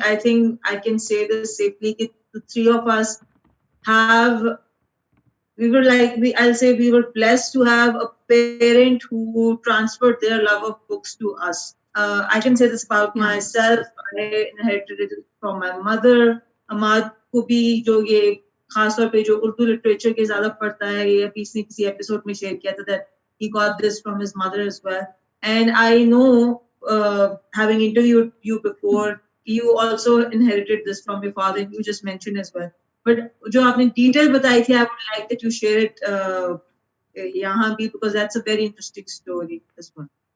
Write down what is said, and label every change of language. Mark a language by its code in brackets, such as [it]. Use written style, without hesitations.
[en] I think I can say this safely. The three of us we were blessed to have a parent who transferred their love of books to us. I can say this about myself. I inherited it from my mother. [hi] Hammad को भी जो ये खासतौर पे जो Urdu literature के ज़्यादा पढ़ता है, ये अभी इसने किसी एपिसोड में शेयर किया था [en] that he got this from his mother as well. And I know, having interviewed you before, you also inherited this from your father. You just mentioned as well. But [hi] जो आपने detail बताई थी, [en] I would like that you share it यहाँ भी, because that's a very interesting story as well.